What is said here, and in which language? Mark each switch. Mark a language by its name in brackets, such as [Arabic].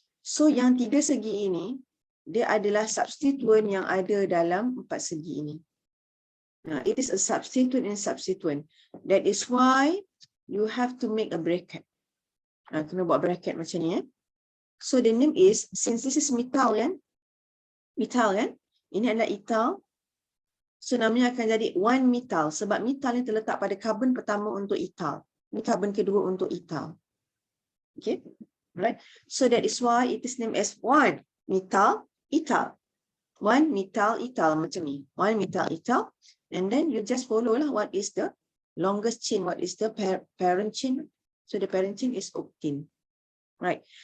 [Malay] So yang 3 segi ini, dia adalah substituent yang ada dalam 4 segi ini. [English] It is a substituent in substituent. That is why you have to make a bracket. [Malay] Kena buat bracket macam ni. [English] So the name is, since this is methyl kan? [Malay] Methyl kan? Ini adalah ethyl. So namanya akan jadi 1 methyl. Sebab methyl ni terletak pada carbon pertama untuk ethyl. Ini carbon kedua untuk ethyl. Okay. Right. [English] So that is why it is named as 1 methyl ethyl. 1 methyl ethyl [Malay] macam ni. [English] 1 methyl ethyl. And then you just follow lah what is the longest chain. What is the parent chain. So the parent chain is octane. Right.